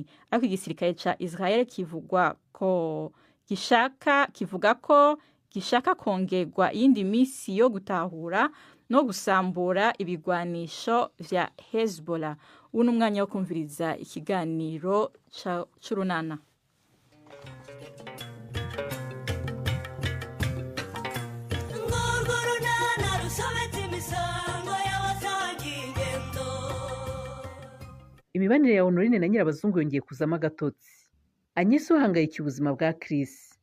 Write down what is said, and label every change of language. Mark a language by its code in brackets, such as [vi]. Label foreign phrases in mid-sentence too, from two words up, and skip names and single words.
[rn] Ariko igisirikare ca Israel kivuga ko gishaka kongerwa iyindi misi yo gutahura no gusambura ibigwanisho vya Hezbollah. Uno mwanya wo kumviriza ikiganiro c'urunana. [rw] Imibanire ya Honorine na Nyirabazungu yongeye kuzamo agatotsi. Anyise uhangayikiye ubuzima bwa Chris.